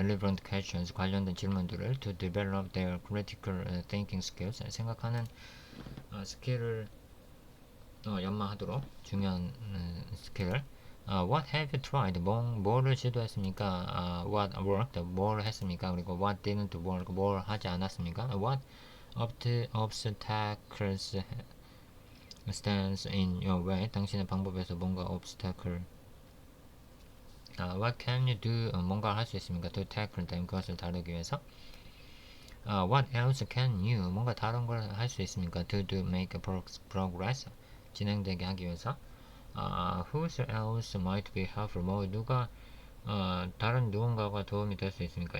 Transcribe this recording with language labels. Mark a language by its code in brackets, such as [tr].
[en] relevant questions, [ko] 관련된 질문들을 [en] to develop their critical thinking skills, [ko] 생각하는 스킬을 연마하도록 중요한 스킬을. [en] what have you tried, [ko] 뭐를 시도했습니까? [en] what worked, [ko] 뭘 했습니까? 그리고 [en] what didn't work, [ko] 뭘 하지 않았습니까? [en] what obstacles stands in your way, [ko] 당신의 방법에서 뭔가 [en] obstacle, what can you do, [ko] 뭔가 할 수 있습니까? [en] to tackle them, [ko] 그것을 다루기 위해서. [en] what else can you, [ko] 뭔가 다른 걸 할 수 있습니까? [en] to do, make progress, [ko] 진행되게 하기 위해서. [en] who else might be helpful, [ko] 누가 다른 누군가가 도움이 될 수 있습니까?